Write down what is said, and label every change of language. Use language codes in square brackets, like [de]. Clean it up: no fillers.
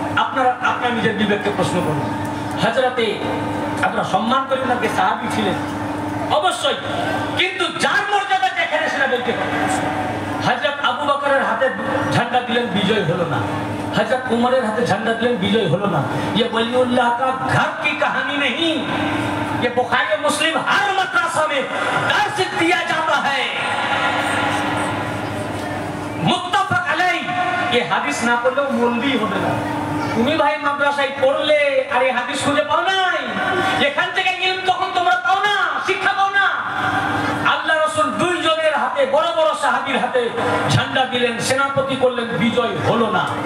[bn] আপনারা আপনার নিজের বিবেককে প্রশ্ন করুন। হযরতে আপনারা সম্মান করেন না যে সাহাবী ছিলেন, অবশ্যই, কিন্তু যার মর্যাদা যেখানে সেটা বলতে হবে। হযরত আবু বকরের হাতে ঝান্ডা দিলেন, বিজয় হলো না। হযরত উমরের হাতে ঝান্ডা দিলেন, বিজয় হলো না। [hi] ये वलीउल्लाह का घर की कहानी नहीं, ये बुखारी और मुस्लिम हर मदरसा में दर्स दिया जाता है। मुत्तफक अलैह, ये [bn] হাদিস না পড়লেও মৌলবি হবে না। তুমি ভাই মাদ্রাসায় পড়লে আর এই হাদিস খুঁজে পাও নাই, এখান থেকে ইলম তখন তোমরা পাও না, শিক্ষা পাও না। আল্লাহ রাসূল দুইজনের হাতে, বড় বড় সাহাবীর হাতে ঝান্ডা দিলেন, সেনাপতি করলেন, বিজয় হলো না।